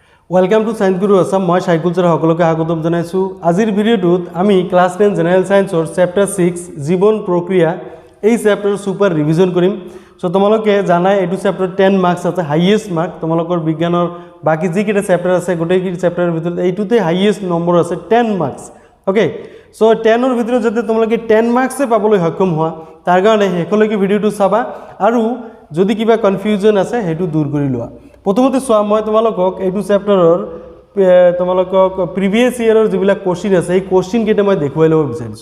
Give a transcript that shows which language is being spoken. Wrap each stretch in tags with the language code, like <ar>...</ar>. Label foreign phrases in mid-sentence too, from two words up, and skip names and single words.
<en>welcome to</en> <as>साइंस गुरु आसाम। মই শাইকুল ছাৰ সকলোকে স্বাগতম জনাইছোঁ। আজিৰ ভিডিঅ'টোত আমি ক্লাছ 10</as> <en>general science</en> <as>চেপ্টাৰ 6 জীৱন প্ৰক্ৰিয়া এই চেপ্টাৰ</as> <en>super revision</en> <as>কৰিম। ছ' তোমালোকে জানা এটা চেপ্টাৰ 10 মাৰ্কছ আছে,</as> <en>highest mark</en> <as>তোমালোকৰ বিজ্ঞানৰ বাকী যি কেইটা চেপ্টাৰ আছে গোটেই চেপ্টাৰ ভিতৰত এইটোতে</as> <en>highest number</en> <as>আছে 10 মাৰ্কছ।</as> <en>okay so</en> <as>10 ৰ ভিতৰত যাতে তোমালোকে 10 মাৰ্কসে পাবলৈ সক্ষম হোৱা তাৰ কাৰণে হেকলৈকে ভিডিওটো চাবা আৰু যদি কিবা কনফিউজন আছে হেতু দূৰ কৰি লোৱা। প্ৰথমতে চোৱা মই তোমালোকক এইটো চেপ্টাৰৰ তোমালোকক</as> <en>previous year</en> <as>যিবিলাক কোশ্চিন আছে এই কোশ্চিন কেইটা মই দেখুৱাই ল'ব বিচাৰিছো।</as>